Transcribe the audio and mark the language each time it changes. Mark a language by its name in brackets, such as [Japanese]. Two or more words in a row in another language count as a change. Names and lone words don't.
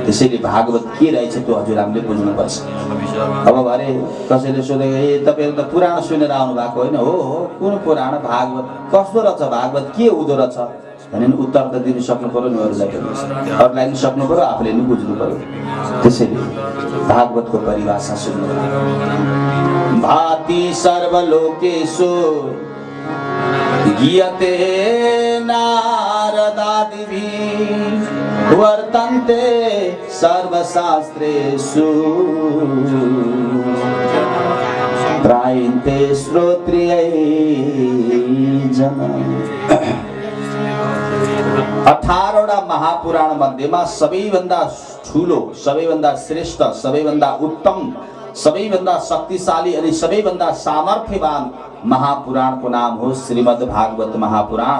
[Nepali] त्यसैले भागवत के रहेछ त्यो हजुर हामीले बुझ्नुपर्छ। अब भरे कसैले सोधेको ए तपाईँहरू त पुराण सुनेर आउनु भएको होइन? हो, कुन पुराण? भागवत। कस्तो रहेछ भागवत, के हुँदो रहेछ भने उत्तर त दिनु सक्नु पर्यो नि, अरूलाई पनि सक्नु पर्यो, आफूले पनि बुझ्नु पर्यो। त्यसैले भागवतको परिभाषा सुन्नु। [Sanskrit] भाति सर्वलोकेषु गीयते नारदादिभिः वर्तन्ते सर्वशास्त्रेषु त्रायन्ते श्रोत्रियै जना। [Nepali] 18वटा महापुराण मध्येमा सबैभन्दा ठुलो, सबैभन्दा श्रेष्ठ, सबैभन्दा उत्तम, सबैभन्दा शक्तिशाली अनि सबैभन्दा सामर्थ्यवान महापुराणको नाम हो श्रीमद् भागवत महापुराण।